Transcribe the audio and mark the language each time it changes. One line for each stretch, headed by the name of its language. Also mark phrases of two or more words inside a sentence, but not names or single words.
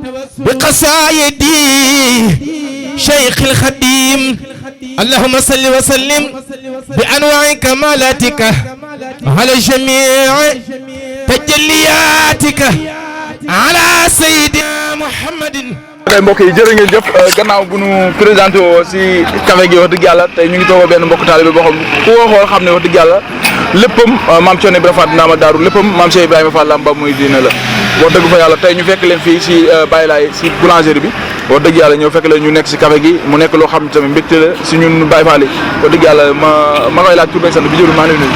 Arabic: بقصائدي شيخ الخديم اللهم صل وسلم بأنواع كمالاتك على جميع تجلياتك على سيدنا محمد.
Wolof: ok mbokk yi jërë ngeen jëf gannaaw bu nu présenté woo si café gi wax dëgg yàlla tey ñu ngi toog benn mbokk taalibe boo xam ku ko xool xam ne wax dëgg yàlla léppam maam Thierno Ibrahima Fall Ndama Daaru léppam maam Cheikh Ibrahima Fall Lampa muy diine la wax dëgg fa yàlla tey ñu fekk leen fii si Baye Laye si boulangerie bi wax dëgg yàlla ñëw fekk leen ñu nekk si café gi mu nekk loo xam ne tamit mbégte la si ñun Baye Fall yi wax dëgg yàlla ma koy laaj tur beeg sant bi jëru maa ngi nuyu.